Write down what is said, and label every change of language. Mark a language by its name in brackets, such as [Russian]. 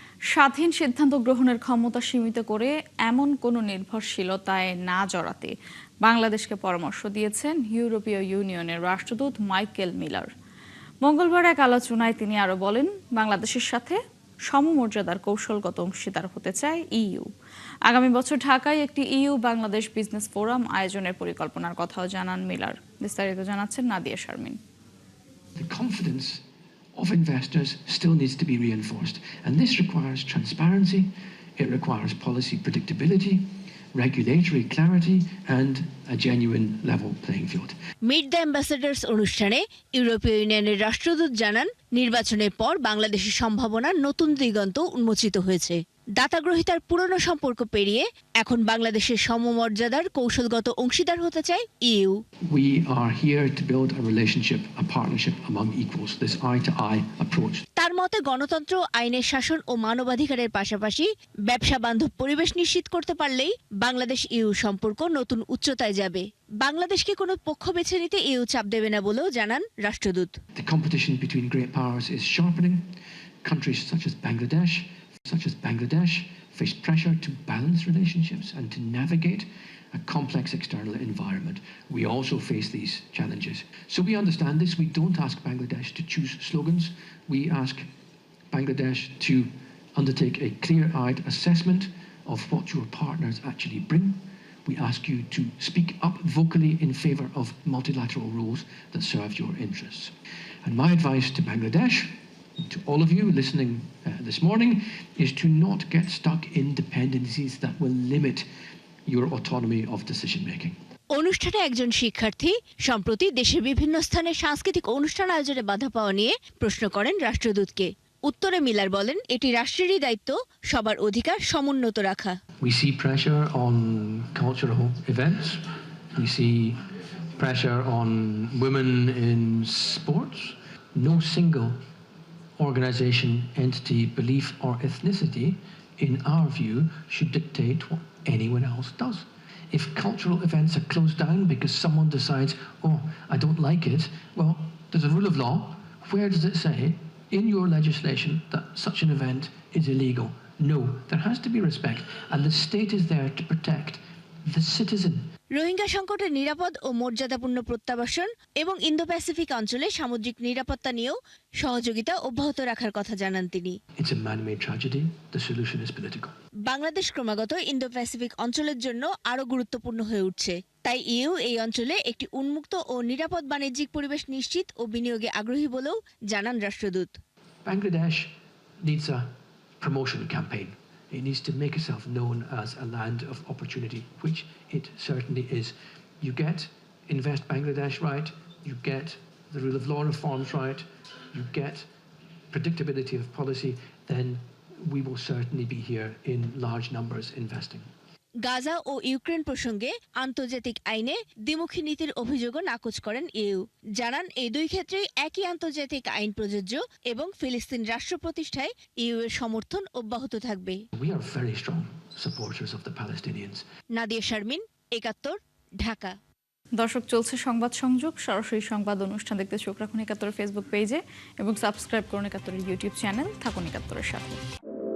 [Bangla] স্বাধীন সিদ্ধান্ত গ্রহণের ক্ষমতা সীমিত করে এমন কোনো নির্ভরশীলতায় না জড়াতে বাংলাদেশকে পরামর্শ দিয়েছেন ইউরোপীয় ইউনিয়নের রাষ্ট্রদূত মাইকেল মিলার। মঙ্গলবার এক আলোচনায় তিনি আরো বলেন, বাংলাদেশের সাথে সমমর্যাদার কৌশলগত অংশীদার হতে চায় ইইউ। আগামী বছর ঢাকায় একটি ইইউ বাংলাদেশ বিজনেস ফোরাম আয়োজনের পরিকল্পনার কথাও জানান মিলার। বিস্তারিত জানাচ্ছেন Nadia Sharmin. [English] The confidence of investors still needs to be reinforced, and this requires transparency, it requires policy predictability, regulatory clarity and a genuine level playing field. [Bangla] Meet the ambassadors অনুষ্ঠানে ইউরোপীয় ইউনিয়নের রাষ্ট্রদূত জানান, নির্বাচনের পর বাংলাদেশের সম্ভাবনার নতুন দিগন্ত উন্মোচিত হয়েছে। দাতাগ্রহিতার পুরনো সম্পর্ক পেরিয়ে এখন বাংলাদেশের সমমর্যাদার কৌশলগত অংশীদার হতে চায় EU. [English] We are here to build a relationship, a partnership among equals, this eye-to-eye approach. [Bangla] তার মতে গণতন্ত্র, আইনের শাসন ও মানবাধিকারের পাশাপাশি ব্যবসা বান্ধব পরিবেশ নিশ্চিত করতে পারলেই বাংলাদেশ ইইউ সম্পর্ক নতুন উচ্চতায় যাবে। বাংলাদেশকে কোনো পক্ষ বেছে নিতে ইইউ চাপ দেবে না বলেও জানান রাষ্ট্রদূত। [English] The competition between great powers is sharpening. Countries such as Bangladesh face pressure to balance relationships and to navigate a complex external environment. We also face these challenges. So we understand this. We don't ask Bangladesh to choose slogans. We ask Bangladesh to undertake a clear-eyed assessment of what your partners actually bring. We ask you to speak up vocally in favour of multilateral rules that serve your interests. And my advice to Bangladesh, to all of you listening this morning, is to not get stuck in dependencies that will limit your autonomy of decision making. [Bangla] অনুষ্ঠানে একজন শিক্ষার্থী সম্প্রতি দেশের বিভিন্ন স্থানে সাংস্কৃতিক অনুষ্ঠান আয়োজনে বাধা পাওয়া নিয়ে প্রশ্ন করেন রাষ্ট্রদূতকে। উত্তরে মিলার বলেন, এটি রাষ্ট্রেরই দায়িত্ব সবার অধিকার সমুন্নত রাখা। [English] We see pressure on cultural events. We see pressure on women in sports. No single organization, entity, belief or ethnicity, in our view, should dictate what anyone else does. If cultural events are closed down because someone decides, oh, I don't like it, well, there's a rule of law. Where does it say in your legislation that such an event is illegal? No, there has to be respect, and the state is there to protect the citizen. [Bangla] Rohingya সংকটের নিরাপদ ও মর্যাদাপূর্ণ প্রত্যাবাসন এবং Indo Pacific অঞ্চলে সামুদ্রিক নিরাপত্তা নিয়েও সহযোগিতা অব্যাহত রাখার কথা জানান তিনি। [English] It's a man-made tragedy. The solution is political. [Bangla] Bangladesh ক্রমাগত ইন্দো প্যাসিফিক অঞ্চলের জন্য আরও গুরুত্বপূর্ণ হয়ে উঠছে। তাই ইউ এই অঞ্চলে একটি উন্মুক্ত ও নিরাপদ বাণিজ্যিক পরিবেশ নিশ্চিত ও বিনিয়োগে আগ্রহী বলেও জানান রাষ্ট্রদূত। [English] Bangladesh needs a promotion campaign. It needs to make itself known as a land of opportunity, which it certainly is. You get Invest Bangladesh right, you get the rule of law reforms right, you get predictability of policy, then we will certainly be here in large numbers investing. [Bangla] Gaza O Ukraine প্রসঙ্গে আন্তর্জাতিক আইনে দ্বিমুখী নীতির অভিযোগও নাকচ করেন you. জানান এই দুই ক্ষেত্রেই একই আন্তর্জাতিক আইন প্রযোজ্য এবং ফিলিস্তিন রাষ্ট্র প্রতিষ্ঠায় ইউ এর সমর্থন অব্যাহত থাকবে। [English] We are very strong supporters of the Palestinians. [Bangla] Nadia Sharmin, ৭১, Dhaka. দর্শক, চলছে সংবাদ সংযোগ। সরাসরি সংবাদ অনুষ্ঠান দেখতে চোখ রাখুন ৭১ ফেসবুক পেজে এবং সাবস্ক্রাইব করুন ৭১ ইউটিউব চ্যানেল। থাকুন ৭১-এর সাথে।